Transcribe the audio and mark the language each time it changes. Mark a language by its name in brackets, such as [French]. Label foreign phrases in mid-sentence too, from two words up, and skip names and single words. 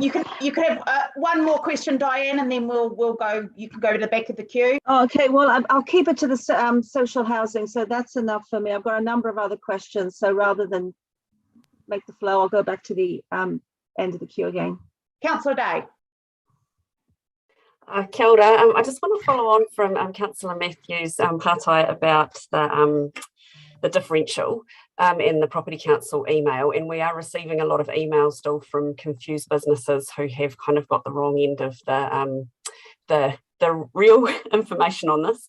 [English] You can have one more question, Diane, and then we'll go. You can go to the back of the queue. Oh, okay, well, I'll keep it to the social housing. So that's enough for me. I've got a number of other questions. So rather than make the flow, I'll go back to the end of the queue again. Councillor Day. [Māori] Kia ora. [English] I just want to follow on from Councillor Matthews' partai about the differential in the Property Council email, and we are receiving a lot of emails still from confused businesses who have kind of got the wrong end of the real information on this.